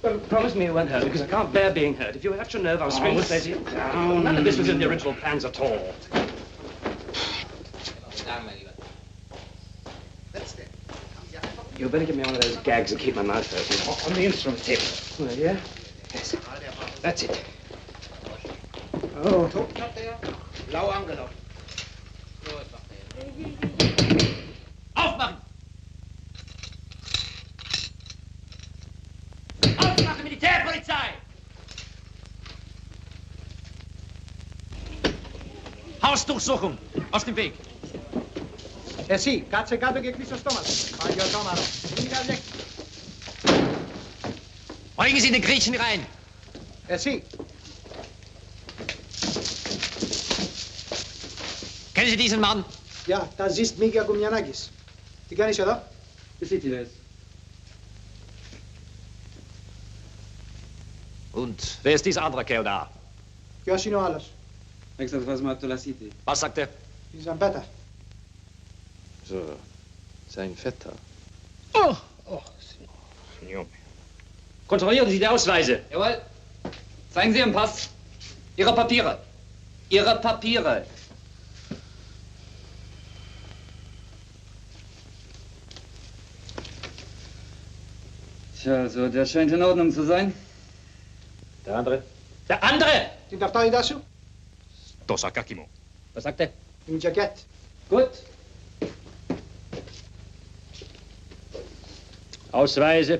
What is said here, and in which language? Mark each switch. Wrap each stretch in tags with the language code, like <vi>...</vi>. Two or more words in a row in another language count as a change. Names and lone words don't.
<en>Well, promise me you won't hurt, because I can't bear being hurt. If you hurt your nerve, I'll scream and say to you. None of this was in the original plans at all. You better give me one of those gags and keep my mouth open. On the instrument table. Well, yeah? Yes. That's it. Oh.</en> <de>Aufmachen! Aufmachen, Militärpolizei! Hausdurchsuchung! Aus dem Weg!</de> <el>Εσύ, κάτσε κάτω και κλείσει το στόμα σου. Παγιωτόμαρο.</el> <de>Bringen Sie den Griechen rein!</de> <el>Εσύ.</el> <de>Kennen Sie diesen Mann? Ja, das ist Mika Koumnianakis.</de> <el>Τι κάνεις εδώ? Besittiles.</el> <de>Und wer ist dieser andere Kerl da?</de> <el>Ποιος είναι ο άλλος? Extraterrestre από το City.</el> <de>Was sagt er?</de> <el>Η Ζαμπέτα.</el> <de>So, sein Vetter.</de> <it>Oh, Signore.</it> <de>Kontrollieren Sie die Ausweise. Jawohl. Zeigen Sie Ihren Pass. Ihre Papiere. Ihre Papiere. Tja, also der scheint in Ordnung zu sein. Der andere? Der andere!</de> <el>Την ταυτότητά σου? Το σακάκι μου.</el> <de>Was sagt er?</de> <el>Την τζακέτ.</el> <de>Gut. Ausweise.</de>